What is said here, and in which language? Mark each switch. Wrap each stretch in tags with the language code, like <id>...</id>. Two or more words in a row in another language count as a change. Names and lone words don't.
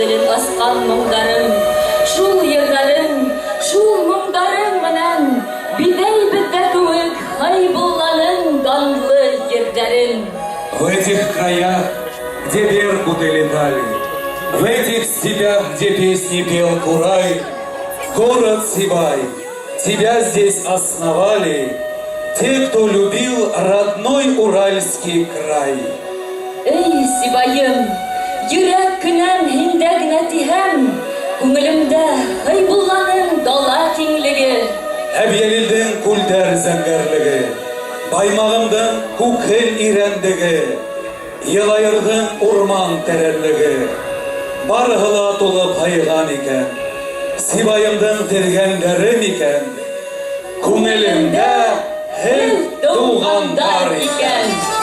<ba>баскан моңдарың, шул йырларың, шул моңдарың менән бидәй бетә кеүек Хәйбулланың данлы йөрдәрең.</ba> <ru>В этих краях, где беркуты летали, в этих степях, где песни пел Курай, город Сибай, тебя здесь основали те, кто любил родной Уральский край.</ru> <ba>Эй, Сибайым, йөрәк кенәм һиндә генә тиһәм, күңелемдә Хәйбулланың дала киңлеге. Әбйәлилдең күлдәр зәңгәрлеге, Баймағымдың күкһел ирәндеге, Йылайырдың урман тәрәнлеге, барыһы ла тулып һайған икән, Сибайымдың тергәндәре микән, күңелемдә һеҙ тыуғандар икән.</ba>